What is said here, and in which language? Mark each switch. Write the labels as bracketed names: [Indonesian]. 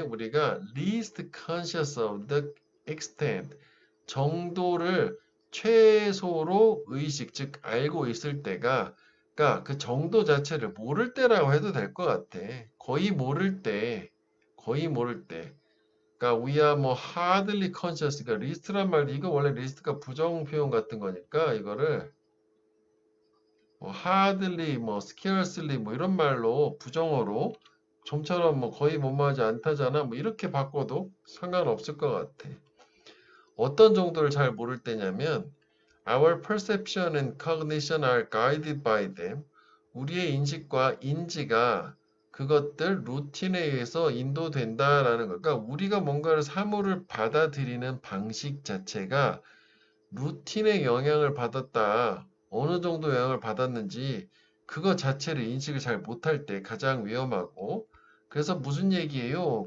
[Korean] 우리가 [English] least conscious of the extent [Korean] 정도를 최소로 의식, 즉 알고 있을 때가 그러니까 그 정도 자체를 모를 때라고 해도 될 것 같아. 거의 모를 때, 거의 모를 때. 그러니까 [English] we are 뭐 hardly conscious. [Korean] 그러니까 리스트란 말도 이거 원래 리스트가 부정 표현 같은 거니까 이거를 뭐 hardly, 뭐 scarcely 뭐 이런 말로 부정어로 좀처럼 뭐 거의 못마하지 않다잖아. 뭐 이렇게 바꿔도 상관없을 것 같아. 어떤 정도를 잘 모를 때냐면 [English] our perception and cognition are guided by them. [Korean] 우리의 인식과 인지가 그것들 루틴에 의해서 인도된다라는 거. 그러니까 우리가 뭔가를 사물을 받아들이는 방식 자체가 루틴의 영향을 받았다. 어느 정도 영향을 받았는지 그거 자체를 인식을 잘 못할 때 가장 위험하고 그래서 무슨 얘기예요?